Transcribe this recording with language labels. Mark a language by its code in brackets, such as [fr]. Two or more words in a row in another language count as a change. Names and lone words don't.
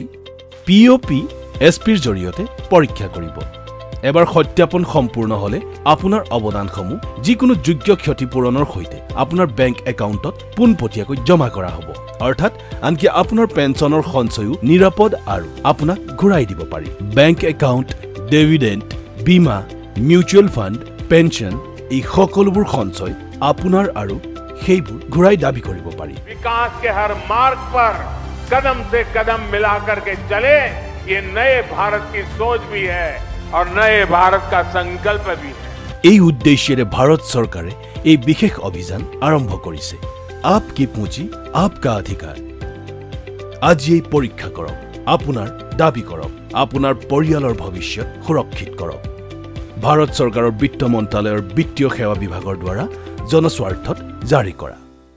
[as] POP SPৰ জৰিয়তে পৰীক্ষা কৰিব এবাৰ সত্যাপন সম্পূৰ্ণ হলে আপোনাৰ অৱদানসমূহ যিকোনো যোগ্য ক্ষতিপূৰণৰ সৈতে আপোনাৰ বেংক একাউণ্টত পুনপটীয়াকৈ জমা কৰা হ'ব অৰ্থাৎ আনকি আপোনাৰ পেঞ্চনৰ সঞ্চয়ও নিৰাপদ আৰু আপোনাক ঘূৰাই দিব পাৰি [en] bank account dividend [as] বীমা [en] mutual fund [as] পেঞ্চন এই সকলোবোৰ সঞ্চয় আপোনাৰ আৰু সেইবোৰ ঘূৰাই দাবী কৰিব পাৰি [hi] विकास के हर मार्ग पर कदम से कदम मिलाकर के चले ये नए भारत की सोच भी है और नए भारत का संकल्प भी है [as] এই উদ্দেশ্যেৰে ভাৰত চৰকাৰে এই বিশেষ অভিযান আৰম্ভ কৰিছে [hi] आपकी पूंजी आपका अधिकार [as] আজি এই পৰীক্ষা কৰক আপোনাৰ দাবী কৰক আপোনাৰ পৰিয়ালৰ ভৱিষ্যত সুৰক্ষিত কৰক ভাৰত চৰকাৰৰ বিত্ত মন্ত্ৰালয়ৰ বিত্তীয় সেৱা বিভাগৰ দ্বাৰা জনস্বাৰ্থত জাৰি কৰা